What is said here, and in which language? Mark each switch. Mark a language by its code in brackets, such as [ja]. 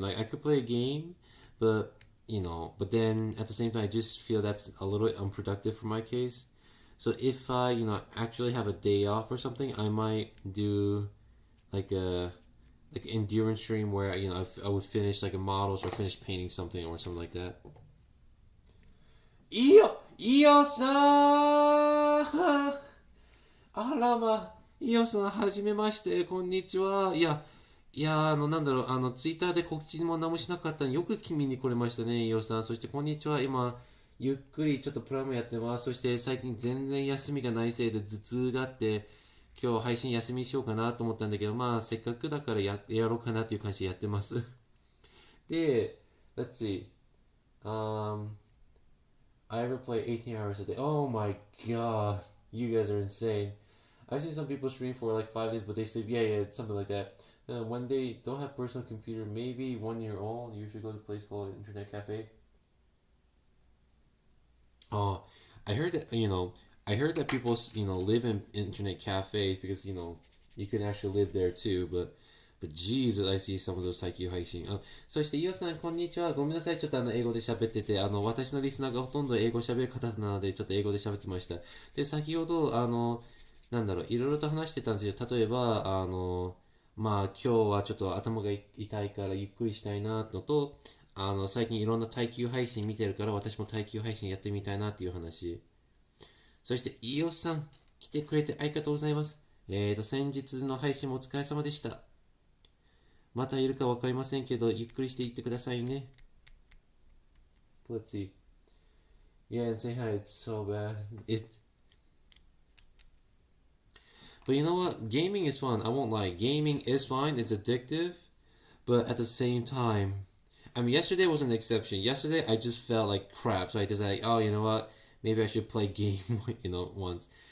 [en] Like I could play a game, but then at the same time I just feel that's a little unproductive for my case. So if I, actually have a day off or something, I might do like an endurance stream where I would finish like a models or finish painting something or something like that. [ja] Iyoさんあらま、イオさん、はじめまして、こんにちは。ツイッターで告知も何もしなかったのによく君に来れましたね、イオさん。そして、こんにちは。今、ゆっくりちょっとプラムやってます。そして最近全然休みがないせいで頭痛があって、今日配信休みしようかなと思ったんだけど、まあせっかくだからやろうかなっていう感じでやってます。 [en] で、let's see. I ever play 18 hours a day. Oh my god. You guys are insane. I've seen some people stream for like 5 days, but they sleep. Yeah, it's something like that. When they don't have personal computer, maybe 1 year old, you should go to a place called Internet Cafe. Oh, I heard that people, live in internet cafes because, you can actually live there too, but Jesus, I see some of those [ja] 最近配信。そして、イオさん、こんにちは。ごめんなさい。ちょっと英語で喋ってて、私のリスナーがほとんど英語喋る方なので、ちょっと英語で喋ってました。で、先ほど、いろいろと話してたんですよ。例えば、まあ、今日はちょっと頭が痛いからゆっくりしたいなのと、最近いろんな耐久配信見てるから私も耐久配信やってみたいなっていう話。そして、イオさん、来てくれてありがとうございます。先日の配信もお疲れ様でした。またいるかわかりませんけど、ゆっくりしていってくださいね。 [en] Let's see. Yeah, and say hi, it's so bad. But you know what? Gaming is fun. I won't lie. Gaming is fine. It's addictive. But at the same time, I mean, yesterday was an exception. Yesterday, I just felt like crap. So I decided, oh, you know what? Maybe I should play game, once.